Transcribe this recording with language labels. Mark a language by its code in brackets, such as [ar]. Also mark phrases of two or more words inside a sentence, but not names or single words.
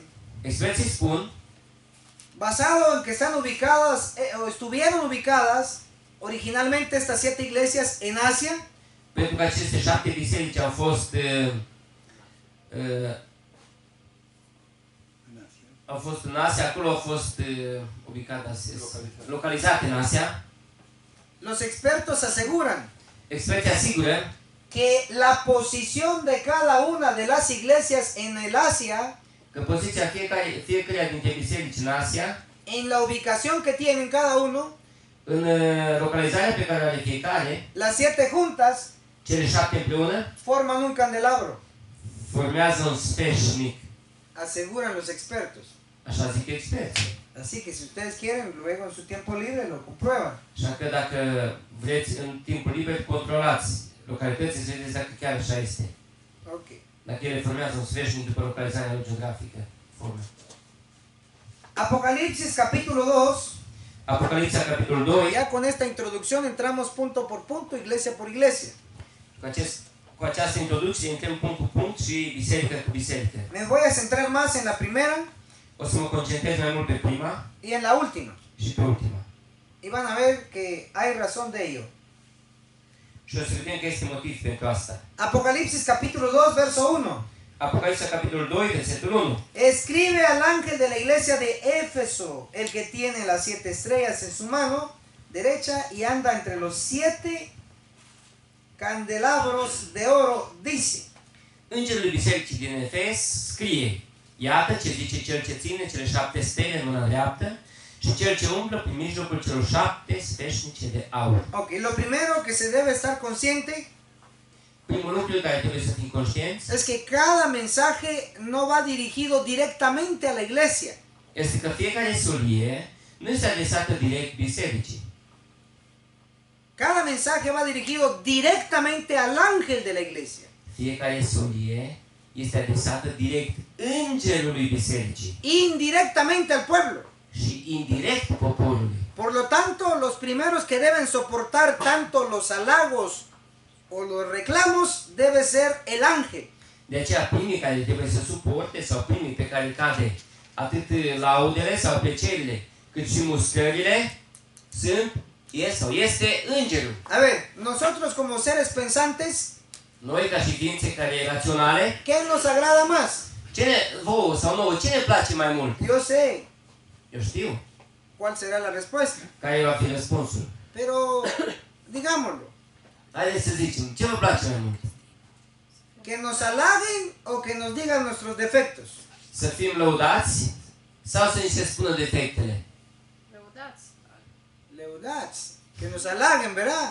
[ro] Experții spun, [es] basado en que están ubicadas o estuvieron ubicadas originalmente estas 7 iglesias en Asia, [ro] pentru că aceste 7 biserici au fost în Asia, acolo au fost localizate în Asia. [es] los expertos aseguran [ro] Experții asigură [es] que la posición de cada una de las iglesias en el Asia, [ro] că poziția fiecăreia dintre biserici în Asia, [es] en la ubicación que tienen cada uno, [ro] în localizarea pe care o are fiecare, [es] las 7 juntas [ro] cele 7 împreună, [es] forman un candelabro, [ro] formează un sfeșnic. [es] aseguran los expertos. [ro] Așa zic experții. [es] Así que si ustedes quieren, luego en su tiempo libre lo comprueban. [ro] Așa că dacă vreți în timpul liber, controlați localitățile să vedeți dacă chiar așa este. Ok. Dacă ele formează un sfeșnic după localizarea lor geografică. Formă. [es] Apocalipsis capítulo 2. [ro] Apocalipsa, capitolul 2. [es] Ya con esta introducción entramos punto por punto, iglesia por iglesia. [ro] Cu această introducție intrăm punct cu punct și biserică cu biserică. [es] Me voy a centrar más en la primera [ro] O să mă concentrez mai mult pe prima [es] y en la última. [ro] și pe ultima. [es] Y van a ver que hay razón de ello. [ro] Și o să vedem că este motiv pentru asta. [es] Apocalipsis capítulo 2, verso 1. [ro] Apocalipsa, capitolul 2, versetul 1. [es] Escribe al ángel de la iglesia de Éfeso, el que tiene las 7 estrellas en su mano derecha y anda entre los 7 candelabros de oro, dice: [ro] Îngerul bisericii din Efes scrie: Iată ce zice cel ce ține cele 7 stele în mâna dreaptă și cel ce umblă prin mijlocul celor 7 sfeșnice de aur. [es] Ok, lo primero que se debe estar consciente [ro] Primul lucru care trebuie să fim conștienți [es] es que cada mensaje no va dirigido directamente a la iglesia. [ro] este că fiecare solie nu este adresată direct bisericii. [es] Cada mensaje va dirigido directamente al ángel de la iglesia. [ro] Fiecare solie este adresată direct îngerului bisericii [es] Indirectamente al pueblo. [ro] și indirect poporului. [es] Por lo tanto, los primeros que deben soportar tanto los halagos o los reclamos debe ser el ángel. [ro] De aceea primii care trebuie să suporte sau primii pe care cade atât laudele sau plăcerile cât și mustrările este îngerul. [es] A ver, nosotros como seres pensantes, [ro] Noi ca și ființe care raționale, [es] ¿qué nos agrada más? [ro] vouă sau nouă, ce ne place mai mult? [es] Yo sé [ro] Eu știu [es] cuál será la respuesta, [ro] care va fi răspunsul. [es] pero digámoslo, [ro] Haideți să zicem, ce vă place mai mult? [es] que nos halaguen o que nos digan nuestros defectos. [ro] Să fim lăudați sau să ni se spună defectele? Leudați, [es] que nos halaguen, ¿verdad?